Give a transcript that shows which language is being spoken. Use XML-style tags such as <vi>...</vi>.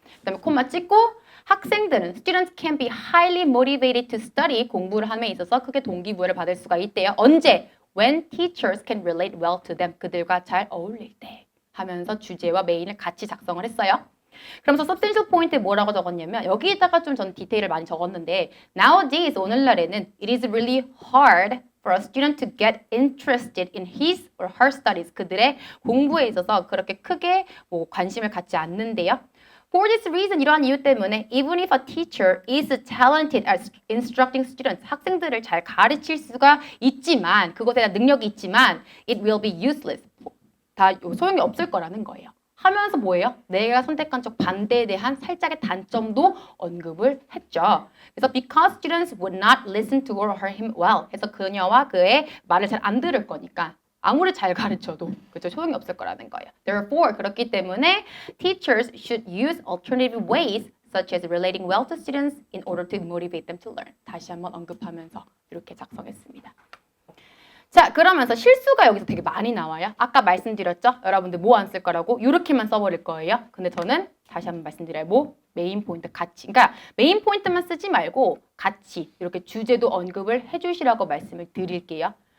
<ko>그 다음에 콤마 찍고 학생들은</ko> <en>students can be highly motivated to study</en> <ko>공부를 함에 있어서 크게 동기부여를 받을 수가 있대요. 언제?</ko> <en>When teachers can relate well to them</en> <ko>그들과 잘 어울릴 때 하면서 주제와 메인을 같이 작성을 했어요. 그러면서 substantial 포인트에 뭐라고 적었냐면 여기에다가 좀 전 디테일을 많이 적었는데 nowadays 오늘날에는</ko> <en>it is really hard for a student to get interested in his or her studies.</en> <ko>그들의 공부에 있어서 그렇게 크게 뭐 관심을 갖지 않는데요.</ko> <en>For this reason,</en> <ko>이러한 이유 때문에</ko> <en>even if a teacher is talented at instructing students,</en> <ko>학생들을 잘 가르칠 수가 있지만, 그것에 대한 능력이 있지만</ko> <en>it will be useless.</en> <ko>다 소용이 없을 거라는 거예요. 하면서 뭐예요? 내가 선택한 쪽 반대에 대한 살짝의 단점도 언급을 했죠.</ko> <en>그래서 because students would not listen to her or him well.</en> <ko>해서 그녀와 그의 말을 잘 안 들을 거니까 아무리 잘 가르쳐도 그죠 소용이 없을 거라는 거예요.</ko> <en>Therefore</en> <ko>그렇기 때문에</ko> <en>teachers should use alternative ways such as relating well to students in order to motivate them to learn.</en> <ko>다시 한번 언급하면서 이렇게 작성했습니다. 자, 그러면서 실수가 여기서 되게 많이 나와요. 아까 말씀드렸죠? 여러분들 뭐 안 쓸 거라고? 이렇게만 써버릴 거예요. 근데 저는 다시 한번 말씀드려요. 뭐? 메인 포인트 같이. 그러니까 메인 포인트만 쓰지 말고 같이 이렇게 주제도 언급을 해주시라고 말씀을 드릴게요.</ko>